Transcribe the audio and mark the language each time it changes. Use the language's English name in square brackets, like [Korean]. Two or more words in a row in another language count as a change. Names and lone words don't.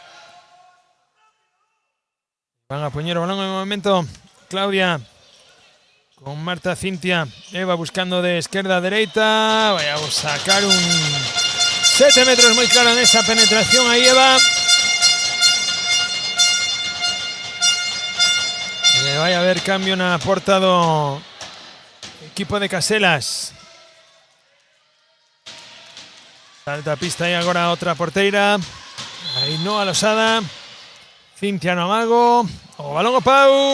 [Spanish] Van a poner el balón en el momento. Claudia. Con Marta, Cintia, Eva buscando de izquierda a derecha. Vamos a sacar un 7 metros muy claro en esa penetración ahí Eva. Vaya a haber [Galician] cambio na porta do equipo de Caselas. Salta a pista aí agora outra porteira. Ainhoa Losada. Cintia no amago. O balón o Pau.